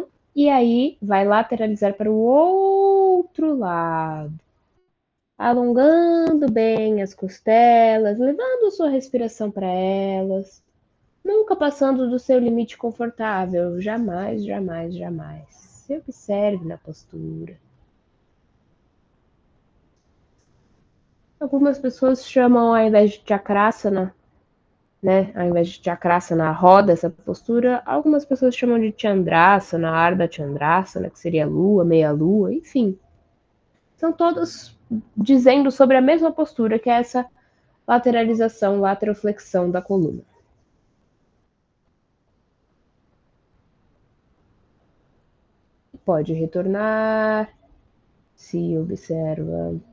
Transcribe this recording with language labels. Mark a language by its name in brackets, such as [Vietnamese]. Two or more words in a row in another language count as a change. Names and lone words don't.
[Portuguese] E aí vai lateralizar para o outro lado, alongando bem as costelas, levando sua respiração para elas, nunca passando do seu limite confortável, jamais, jamais, jamais. Se observe na postura. Algumas pessoas chamam, ao invés de chakrasana, né, ao invés de chakrasana, roda, essa postura, algumas pessoas chamam de chandrasana, [Sanskrit] ardha chandrasana, [Portuguese] que seria lua, meia lua, enfim. São todos dizendo sobre a mesma postura, que é essa lateralização, lateroflexão da coluna. Pode retornar, se observa.